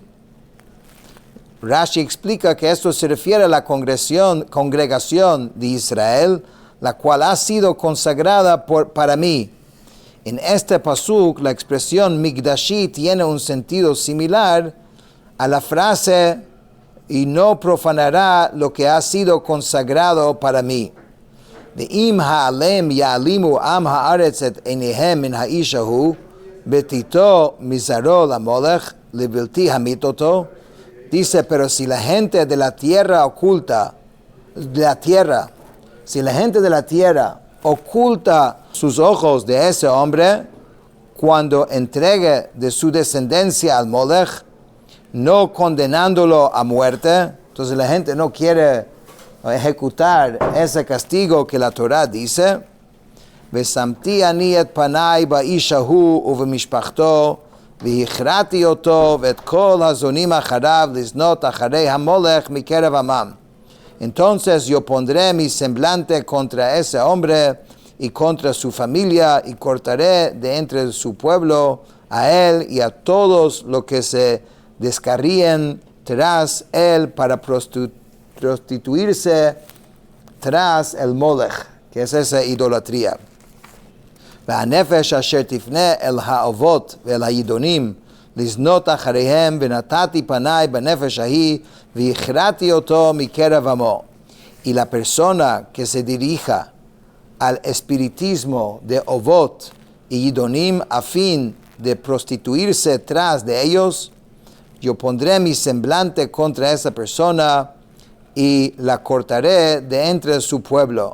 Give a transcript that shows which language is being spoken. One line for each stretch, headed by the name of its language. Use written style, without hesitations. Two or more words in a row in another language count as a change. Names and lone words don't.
Spanish: Rashi explica que esto se refiere a la congregación de Israel, la cual ha sido consagrada para mí. En este pasuk, la expresión Mikdashi tiene un sentido similar a la frase y no profanará lo que ha sido consagrado para mí.
Hebrew: ואם העלם יעלימו עם הארץ את עיניהם מן האיש ההוא בתתו מזרעו למלך לבלתי המית אתו.
Spanish: Dice, pero si la gente de la tierra oculta sus ojos de ese hombre cuando entregue de su descendencia al Molech, no condenándolo a muerte, entonces la gente no quiere ejecutar ese castigo que la Torah dice,
Hebrew: ושמתי אני את פני באיש ההוא ובמשפחתו והכרעתי אותו ואת כל הזונים אחריו לזנות אחרי המולך מקרב עמם.
Spanish: Entonces yo pondré mi semblante contra ese hombre y contra su familia y cortaré de entre su pueblo a él y a todos los que se descarríen tras él para prostituirse tras el Molech, que es esa idolatría.
Hebrew: והנפש אשר תפנה אל האבות ואל הידונים לזנות אחריהם ונתתי פניי בנפש ההיא והכרעתי אותו מקרב עמו.
Spanish: Y la persona que se dirija al espiritismo de Ovot y Yidonim a fin de prostituirse tras de ellos, yo pondré mi semblante contra esa persona y la cortaré de entre su pueblo.